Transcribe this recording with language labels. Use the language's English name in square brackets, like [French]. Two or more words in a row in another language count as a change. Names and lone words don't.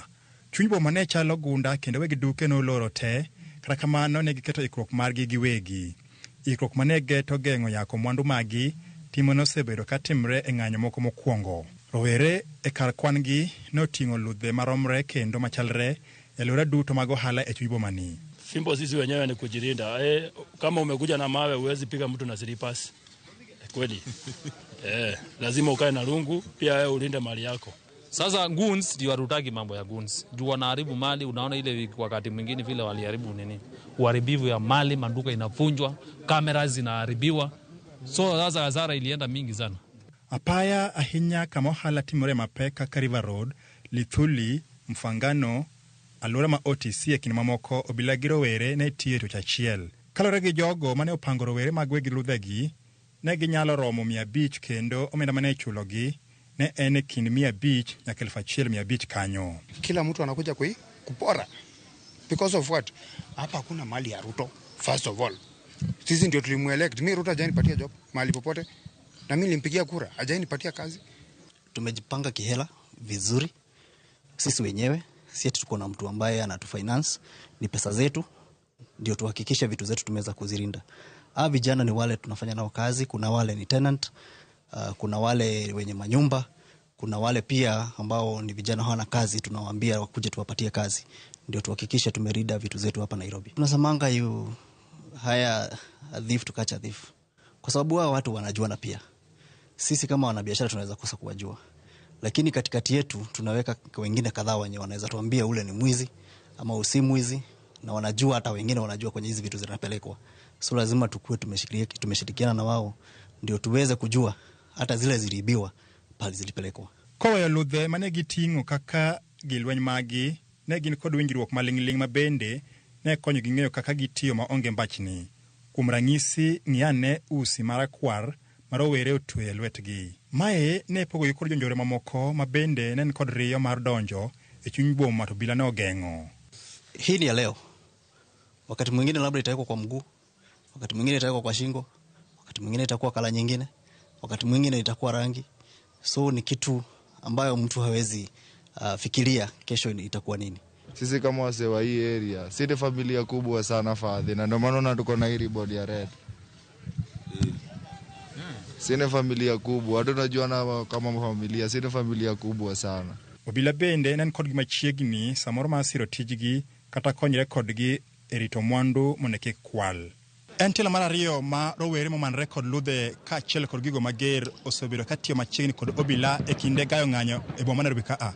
[Luo (Kenya and Tanzania)] Chuny boma ne chalo gunda kendo weg duke no loro te, kata kamano ne giketo ikruok margi giwegi. Ikruok mane geto geng'o yako mwandu magi timo nosebedo katimre e ng'anyo moko mokwongo. Rowere e kar kwan gi noting'o ludhe maromre kendo machalre e lora duto mag ohala e chuny boma ni. [Swahili] Fimbo sisi wenyewe ni kujilinda. Kama umekuja na mawe huwezi piga mtu na slippers. Kweli. Lazima ukae na lungu pia ulinde mali yako. Sasa goons ndio warutaki mambo ya goons. Juu wanaharibu mali, unaona ile wakati mwingine vile waliharibu nini? Uharibivu ya mali, maduka inavunjwa, kamera zinaharibiwa. So sasa hasara ilienda mingi sana. [Luo (Kenya and Tanzania)] Apaya ahinya kama ohala timore mapeka ka River Road, Lithuli, Mfangano, alura ma OTC e kinde mamoko obila gi rowere ne tiyo tich achiel. Kalore gi jogo mane opango rowere mag wegi ludhegi, ne ginyalo romo 500 kendo omenda mane ichulogi ne ene kind 500 nyaka 1,500 kanyo. [Swahili] Kila mtu anakuja kupora. [English] Because of what? [Swahili] Hapa hakuna mali ya Ruto. [English] First of all, [Swahili] sisi ndio tulimuelect. Mimi Ruto hajanipatia job mahali popote. Na mimi nilimpigia kura, hajanipatia kazi. Tumejipanga kihela vizuri. Sisi wenyewe, sisi tuko na mtu ambaye anatufinance, ni pesa zetu ndio tuhakikishe vitu zetu tumeweza kuzilinda. Vijana ni wale tunafanya nao kazi, kuna wale ni tenant, kuna wale wenye manyumba, kuna wale pia ambao ni vijana hawana kazi, tunawaambia wakuje tuwapatie kazi. Ndio tuhakikishe tumelinda vitu zetu hapa Nairobi. Tunasemanga [English] you hire a thief to catch a thief. [Swahili] Kwa sababu hao watu wanajuana pia. Sisi kama wanabiashara tunaweza kosa kuwajua. Lakini katikati yetu tunaweka wengine kadhaa wenye wanaweza tuambia ule ni mwizi ama usi mwizi, na wanajua, hata wengine wanajua kwenye hizi vitu zinapelekwa. So lazima tukue tumeshirikiana na wao ndio tuweze kujua hata zile ziliibiwa pale zilipelekwa. [Luo (Kenya and Tanzania)] Koweyo ludhe mane giting'o kaka gilweny magi ne gin kod winjruok maling'ling' mabende ne konyo gi ng'eyo kaka gitiyo maonge mbachni. Kuom ranyisi, ng'iane usi marakwar marowere otwe lwetgi. Mae ne pogogi kod jonjore mamoko mabende ne kod riyo mar donjo e chuny boma to bila ne ogeng'o. [Swahili] Hii ni ya leo. Wakati mwingine labda itawekwa kwa mguu, wakati mwingine itawekwa kwa shingo, wakati mwingine itakuwa kala nyingine, wakati mwingine itakuwa rangi. So ni kitu ambayo mtu hawezi fikiria kesho itakuwa nini. Sisi kama wase wa hii area, sisi familia kubwa sana fadhi, na ndio maana tuko na hii ribbon ya red. Sisi familia kubwa, hata tunajuana kama familia, sisi familia kubwa sana. [Luo (Kenya and Tanzania)] Obila bende nen kod gimachiegni samoro ma siro tijgi kata konyre kodgi e rito mwandu mondo kik kwal. En telo mar ariyo ma rowere momanre kod ludhe ka achiel kod gigo mager osebedo katiyo machiegni kod obila e kinde gayo ng'anyo e boma Nairobi ka.